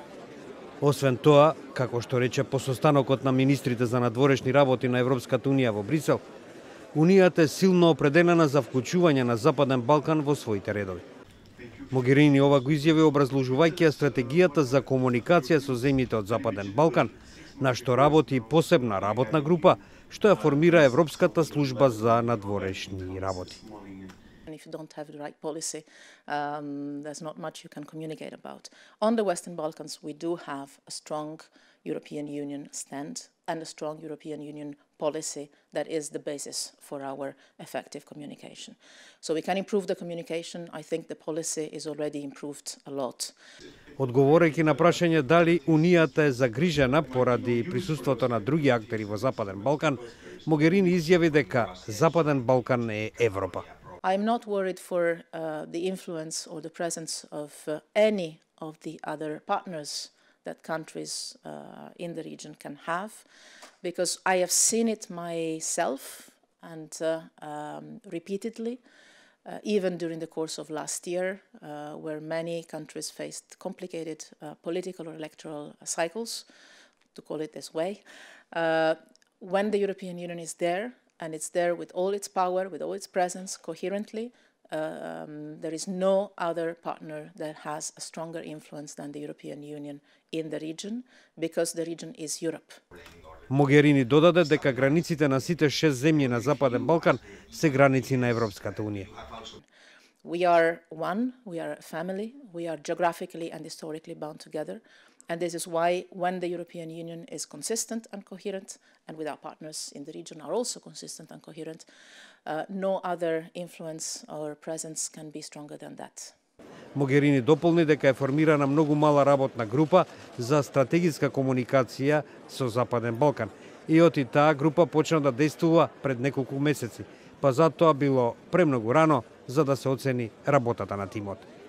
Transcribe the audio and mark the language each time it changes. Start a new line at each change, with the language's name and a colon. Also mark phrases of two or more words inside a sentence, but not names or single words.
Macedonian: Освен тоа, како што рече по состанокот на министрите за надворешни работи на Европската унија во Брисел, Унијата е силно определена за вклучување на Западен Балкан во своите редови. Могерини ова го изјави образложувајќи стратегијата за комуникација со земјите од Западен Балкан, на што работи посебна работна група, што ја формира Европската служба за надворешни работи.
English: If you don't have the right policy, there's not much you can communicate about. On the Western Balkans, we do have a strong European Union stand and a strong European Union policy that is the basis for our effective communication. So we can improve the communication. I think the policy is already improved a lot.
Macedonian: Одговорејќи на прашање дали Унијата е загрижена поради присуството на други актери во Западен Балкан, Могерини изјави дека Западен Балкан е Европа.
English: I'm not worried for the influence or the presence of any of the other partners that countries in the region can have, because I have seen it myself and repeatedly, even during the course of last year, where many countries faced complicated political or electoral cycles, to call it this way. When the European Union is there, and it's there with all its power, with all its presence, coherently, there is no other partner that has a stronger influence than the European Union in the region, because the region is Europe.
Macedonian: Могерини додаде дека границите на сите 6 земји на Западен Балкан се граници на Европската унија.
English: We are one, we are a family, we are geographically and historically bound together, and this is why when the European Union is consistent and coherent, and with our partners in the region are also consistent and coherent, no other influence or presence can be stronger than that.
Macedonian: Могерини дополни дека е формирана многу мала работна група за стратегиска комуникација со Западен Балкан и оти таа група почна да действува пред неколку месеци, па затоа било премногу рано за да се оцени работата на тимот.